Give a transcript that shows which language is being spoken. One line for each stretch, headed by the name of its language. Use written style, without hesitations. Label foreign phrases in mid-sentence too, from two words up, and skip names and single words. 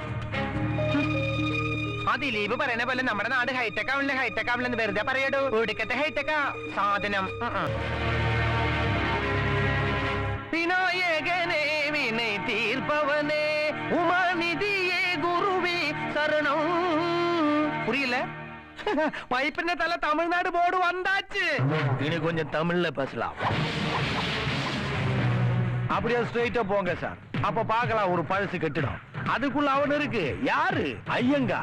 Malayalam: ആ ദിലീപ് പറയുന്ന പോലെ നമ്മുടെ നാട് ഹൈടെക് ആവില്ലെന്ന് വെറുതെ പറയടൂ. ഒടുക്കത്തെ ഹൈടെക്കാ സാധനം. വിനായകനെ വിനയ് തീർപ്പവനെ ഉമാനിധിയെ ഗുരുവേ ശരണം.
Tamil: புரியல? வைப்பின தலை தமிழ்நாடு போர்டு வந்தாச்சு. இனி கொஞ்சம் தமிழ்ல பேசலாம். அப்படியே ஸ்ட்ரெயிட்டா போங்க சார். அப்ப பார்க்கலாம் ஒரு பழசு கட்டிடம். அதுக்குள்ள அவன் இருக்கு. யாரு? ஐயங்கார்.